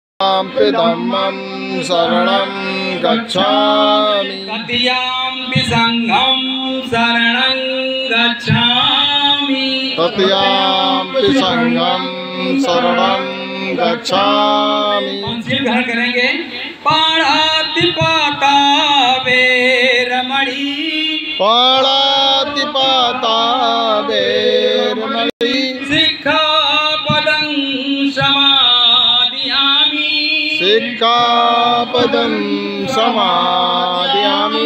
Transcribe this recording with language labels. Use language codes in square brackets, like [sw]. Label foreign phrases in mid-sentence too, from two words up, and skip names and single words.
[pi] धम्मं शरणं गच्छामि। तृतीयाम्पि संघं शरणं गच्छामि। तृतीयाम्पि संघं शरणं गच्छामि। [hi] पंचशील ग्रहण करेंगे। [pi] पाणातिपाता वेरमणि। पाणातिपाता वेरमणि। सिक्खापदं समादयामि। सिक्खापदं समादयामि।